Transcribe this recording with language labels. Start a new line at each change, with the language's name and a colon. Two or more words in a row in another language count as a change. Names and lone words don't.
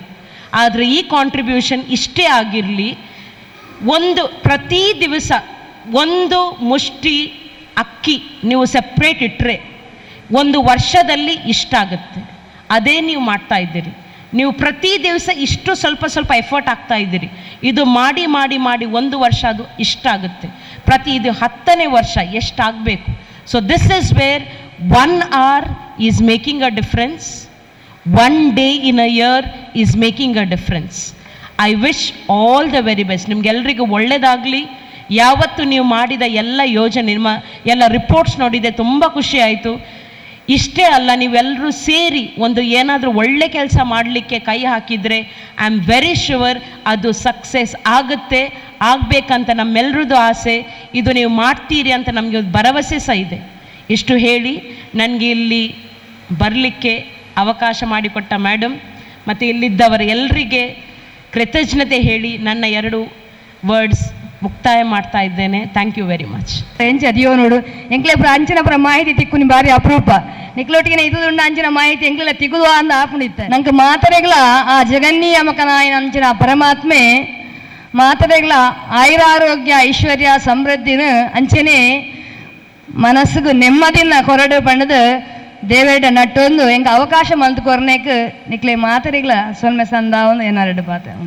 Kannada: ಆದರೆ ಈ ಕಾಂಟ್ರಿಬ್ಯೂಷನ್ ಇಷ್ಟೇ ಆಗಿರಲಿ, ಪ್ರತಿ ದಿವಸ 1 ಮುಷ್ಟಿ ಅಕ್ಕಿ ನೀವು ಸಪ್ರೇಟ್ ಇಟ್ಟರೆ 1 ವರ್ಷದಲ್ಲಿ ಇಷ್ಟಾಗುತ್ತೆ. ಅದೇ ನೀವು ಮಾಡ್ತಾ ಇದ್ದೀರಿ. ನೀವು ಪ್ರತಿ ದಿವಸ ಇಷ್ಟು ಸ್ವಲ್ಪ ಸ್ವಲ್ಪ ಎಫರ್ಟ್ ಆಗ್ತಾ ಇದ್ದೀರಿ. ಇದು ಮಾಡಿ ಮಾಡಿ ಮಾಡಿ 1 ವರ್ಷ ಅದು ಇಷ್ಟಾಗುತ್ತೆ. ಇದು 10ನೇ ವರ್ಷ ಎಷ್ಟಾಗಬೇಕು.
English: So this is where 1 hour is making a difference. 1 day in a year is making a difference. I wish all the very best.
Kannada: ನಿಮಗೆಲ್ಲರಿಗೂ ಒಳ್ಳೆಯದಾಗಲಿ. ಯಾವತ್ತು ನೀವು ಮಾಡಿದ ಎಲ್ಲ ಯೋಜನೆ, ನಿಮ್ಮ ಎಲ್ಲ ರಿಪೋರ್ಟ್ಸ್ ನೋಡಿದೆ, ತುಂಬ ಖುಷಿ ಆಯಿತು. ಇಷ್ಟೇ ಅಲ್ಲ, ನೀವೆಲ್ಲರೂ ಸೇರಿ ಏನಾದರೂ ಒಳ್ಳೆ ಕೆಲಸ ಮಾಡಲಿಕ್ಕೆ ಕೈ ಹಾಕಿದರೆ
English: I am very sure
Kannada: ಅದು ಸಕ್ಸಸ್ ಆಗುತ್ತೆ, ಆಗಬೇಕಂತ ನಮ್ಮೆಲ್ಲರದ್ದು ಆಸೆ. ಇದು ನೀವು ಮಾಡ್ತೀರಿ ಅಂತ ನಮಗೆ ಭರವಸೆ ಸಹ ಇದೆ. ಇಷ್ಟು ಹೇಳಿ ನನಗೆ ಇಲ್ಲಿ ಬರಲಿಕ್ಕೆ ಅವಕಾಶ ಮಾಡಿಕೊಟ್ಟ ಮೇಡಮ್ ಮತ್ತು ಇಲ್ಲಿದ್ದವರ ಎಲ್ಲರಿಗೆ ಕೃತಜ್ಞತೆ ಹೇಳಿ ನನ್ನ 2 ವರ್ಡ್ಸ್ ಮುಕ್ತಾಯ ಮಾಡ್ತಾ ಇದ್ದೇನೆ.
English: Thank you very much.
Tulu: ಎಂಚ ಅದಿಯೋ ನೋಡು, ಎಂಕ್ಲೆ ಅಂಚಿನ ಪುರ ಮಾಹಿತಿ ತಿಕ್ಕುನಿ ಬಾರಿ ಅಪರೂಪ. ನಿಕ್ಲೊಟ್ಟಿಗೆ ಇದುಂಡು ಅಂಚಿನ ಮಾಹಿತಿ ಎಂಕ್ಲೆಲ್ಲ ತಿಗುದು ಅಂದ ಆಪುಣಿತ್ತೆ. ನಂಗೆ ಮಾತರೆಗಳ ಆ ಜಗನ್ನೀಯಮಕನಾಯನ ಅಂಚಿನ ಪರಮಾತ್ಮೆ ಮಾತರೆಗಳ ಆಯುರಾರೋಗ್ಯ ಐಶ್ವರ್ಯ ಸಮೃದ್ಧಿನ ಅಂಚನೆ ಮನಸ್ಸಿಗೂ ನೆಮ್ಮದಿನ ಕೊರಡು ಪಂಡದು ದೇವೇಡ ನಟ್ಟೊಂದು ಎಂಗೆ ಅವಕಾಶ ಮಲ್ತು ಕೊರನೇಕ್ ನಿಕ್ಲೆ ಮಾತರೆಗಳ ಸೊಲ್ಮೆ ಸಂದಾವನು ಏನಾರಡು ಪಾತ.